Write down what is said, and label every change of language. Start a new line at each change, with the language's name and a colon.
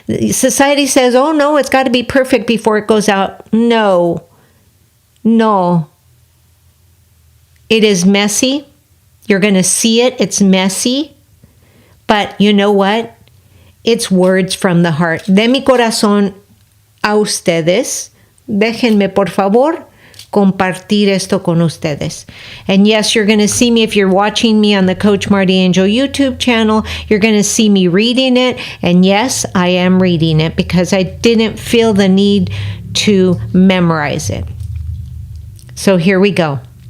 English: Society says, oh no, it's got to be perfect before it goes out. No. It is messy. You're going to see it. It's messy. But you know what? It's words from the heart.
Spanish: De mi corazón a ustedes. Déjenme, por favor, compartir esto con ustedes.
English: And yes, you're going to see me, if you're watching me on the Coach Marti Angel YouTube channel, you're going to see me reading it. And yes, I am reading it because I didn't feel the need to memorize it. So here we go.